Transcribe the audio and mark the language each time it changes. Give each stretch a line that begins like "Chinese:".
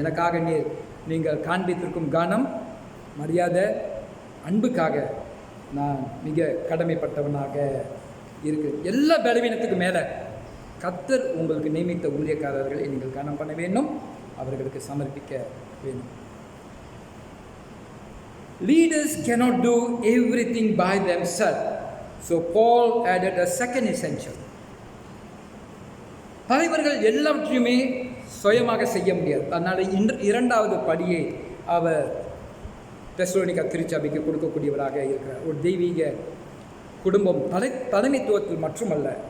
Tamil: எனக்காக நீங்கள் காண்பித்திருக்கும் கனம், மரியாதை, அன்புக்காக நான் மிக கடமைப்பட்டவனாக இருக்கிறேன். எல்லா பலவீனத்துக்கு மேலே கர்த்தர் உங்களுக்கு நியமித்த ஊழியக்காரர்களை நீங்கள் கனம் பண்ண வேண்டும், அவர்களுக்கு சமர்ப்பிக்க வேண்டும்.
English: Leaders cannot do everything by themselves. So Paul added a second essential.
Tamil: தலைவர்கள் எல்லாவற்றையுமே சுயமாக செய்ய முடியாது. அதனால் இரண்டாவது படியை அவர் தெசலோனிக்கா திருச்சபைக்கு கொடுக்கக்கூடியவராக இருக்கிறார். ஒரு தெய்வீக குடும்பம் தலைமைத்துவத்தில் மட்டுமல்ல.